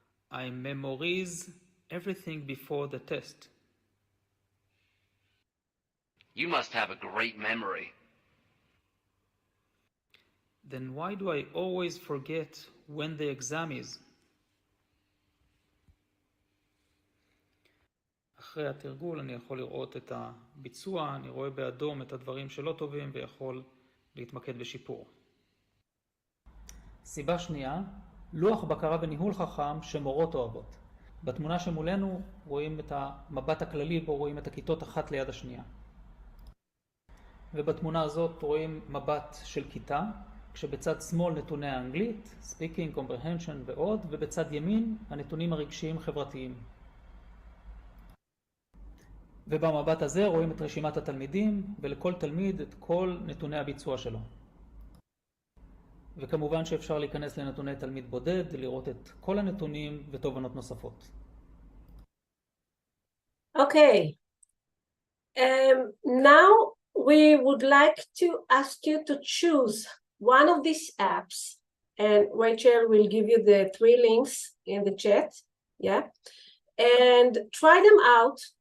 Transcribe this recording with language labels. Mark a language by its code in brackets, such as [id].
[en] I memorize everything before the test. You must have a great memory. Then why do I always forget when the exam is? [he] אחרי התרגול אני יכול לראות את הביצוע, אני רואה באדום את הדברים שלא טובים ויכול להתמקד בשיפור. סיבה שנייה, לוח בקרה וניהול חכם שמורות אוהבות. בתמונה שמולנו רואים את המבט הכללי בו רואים את הכיתות אחת ליד השנייה. ובתמונה הזאת רואים מבט של כיתה, כשבצד שמאל נתוני האנגלית, speaking, comprehension ועוד, ובצד ימין הנתונים הרגשיים חברתיים. ובמבט הזה רואים את רשימת התלמידים, ולכל תלמיד את כל נתוני הביצוע שלו. וכמובן שאפשר להיכנס לנתוני תלמיד בודד, לראות את כל הנתונים ותובנות נוספות. [en] Okay. Now we would like to ask you to choose one of these apps, and Rachel will give you the 3 links in the chat, yeah, and try them out.